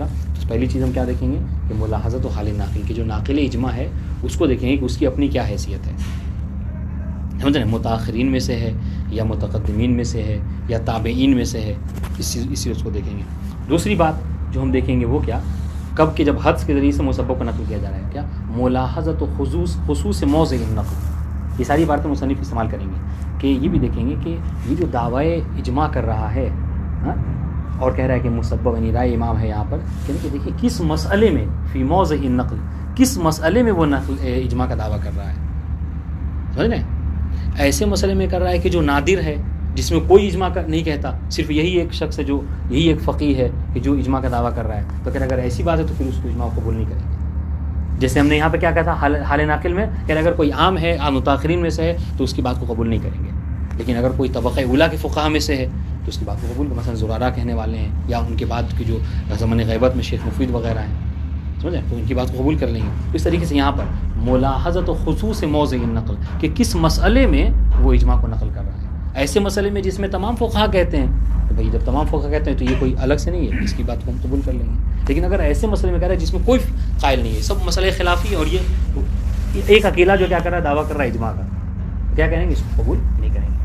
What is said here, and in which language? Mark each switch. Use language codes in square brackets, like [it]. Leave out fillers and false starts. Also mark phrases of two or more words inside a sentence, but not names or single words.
[ur] تو پہلی چیز ہم کیا دیکھیں گے کہ [ar] ملاحظت و حال ناقل [ur] کی جو ناقل اجماع ہے اس کو دیکھیں گے کہ اس کی اپنی کیا حیثیت ہے. سمجھ رہے ہیں, متاخرین میں سے ہے یا متقدمین میں سے ہے یا تابعین میں سے ہے, اس چیز کو دیکھیں گے. دوسری بات جو ہم دیکھیں گے وہ کیا, کب کہ جب حدس کے ذریعے سے مسبب کو نقل کیا جا رہا ہے, کیا [ar] ملاحظت و خصوص موضع النقل. [ur] یہ ساری باتیں مصنف استعمال کریں گے کہ یہ بھی دیکھیں گے کہ یہ جو دعوی اجماع کر رہا ہے اور کہہ رہا ہے کہ مسبب یعنی رائے امام ہے یہاں پر, کہ دیکھیں کس مسئلے میں [ar] فی موضع النقل, [ur] کس مسئلے میں وہ نقل اجماع کا دعویٰ کر رہا ہے. سمجھ رہے ہیں, ایسے مسئلے میں کر رہا ہے کہ جو نادر ہے, جس میں کوئی اجماع نہیں کہتا، صرف یہی ایک شخص ہے جو یہی ایک فقیہ ہے کہ جو اجماع کا دعویٰ کر رہا ہے، تو کہ اگر ایسی بات ہے تو پھر اس کو اجماع قبول نہیں کریں گے. جیسے ہم نے یہاں پہ کیا کہا تھا حال ناقل میں کہ اگر کوئی عام ہے، عام متاخرین میں سے ہے، تو اس کی بات کو قبول نہیں کریں گے. لیکن اگر کوئی طبقہ اولیٰ کے فقہاء میں سے ہے تو اس کی بات کو قبول، مثلا زرارہ کہنے والے ہیں یا ان کے بعد کی جو زمانِ غیبت میں شیخ مفید وغیرہ ہیں، سمجھیں، تو ان کی بات کو قبول کر لیں گے. اس طریقے سے یہاں پر [ar] ملاحظت و خصوص موضع النقل [ur] کہ کس مسئلے میں وہ اجماع کو نقل کر رہا ہے. ایسے مسئلے میں جس میں تمام فقہاء کہتے ہیں تو بھئی جب تمام فقہاء کہتے ہیں تو یہ کوئی الگ سے نہیں ہے، اس کی بات کو ہم قبول کر لیں گے. لیکن اگر ایسے مسئلے میں کہہ رہا ہے جس میں کوئی قائل نہیں ہے، سب مسئلے خلافی، اور یہ ایک اکیلا جو کیا کر رہا ہے، دعویٰ کر رہا ہے اجماع کا، کیا کہیں گے، اس کو قبول نہیں کریں گے.